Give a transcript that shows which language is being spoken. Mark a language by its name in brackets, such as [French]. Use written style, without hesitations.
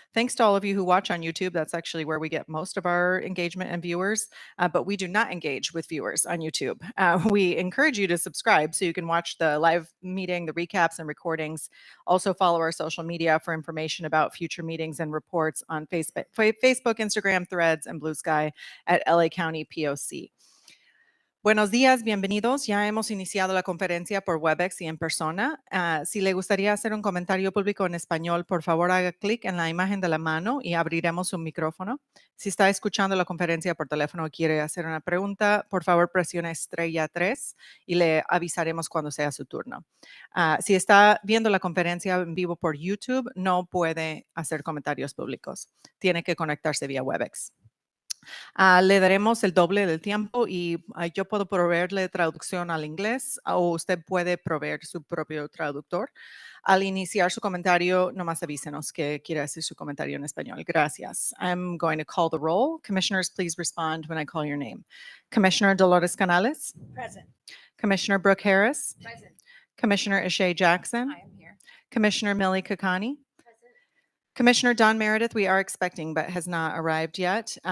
[English] Thanks to all of you who watch on YouTube. That's actually where we get most of our engagement and viewers, but we do not engage with viewers on YouTube. We encourage you to subscribe so you can watch the live meeting, the recaps and recordings. Also follow our social media for information about future meetings and reports on Facebook, Instagram, Threads, and Blue Sky at LA County POC. [Spanish] Buenos días, bienvenidos. Ya hemos iniciado la conferencia por Webex y en persona. Si le gustaría hacer un comentario público en español, por favor haga clic en la imagen de la mano y abriremos un micrófono. Si está escuchando la conferencia por teléfono y quiere hacer una pregunta, por favor presione estrella 3 y le avisaremos cuando sea su turno. Si está viendo la conferencia en vivo por YouTube, no puede hacer comentarios públicos. Tiene que conectarse vía Webex. Le daremos el doble del tiempo y yo puedo proveerle traducción al inglés o usted puede proveer su propio traductor. Al iniciar su comentario, nomás avísenos que quiere hacer su comentario en español. Gracias. [English] I'm going to call the roll. Commissioners, please respond when I call your name. Commissioner Dolores Canales? Present. Commissioner Brooke Harris? Present. Commissioner Ishay Jackson? I am here. Commissioner Millie Kakani? Present. Commissioner Don Meredith, we are expecting, but has not arrived yet.